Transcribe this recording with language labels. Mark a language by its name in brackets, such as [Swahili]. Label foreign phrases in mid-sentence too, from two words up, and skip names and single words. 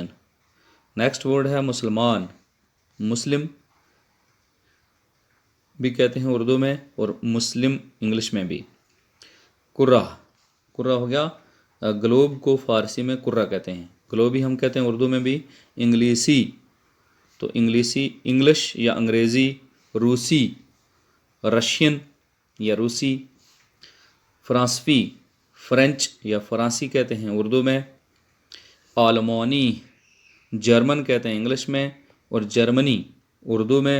[English] next word [Urdu] ہے مسلمان، مسلم بھی کہتے ہیں اردو میں اور مسلم انگلش میں بھی. کرہ، کرہ ہو گیا گلوب کو فارسی میں کرہ کہتے ہیں، گلوب ہی ہم کہتے ہیں اردو میں بھی. انگلیسی، تو انگلیسی انگلش یا انگریزی، روسی رشین یا روسی. فرانسوی، فرینچ یا فرانسی کہتے ہیں اردو میں. آلمانی، جرمن کہتے ہیں انگلش میں اور جرمنی اردو میں.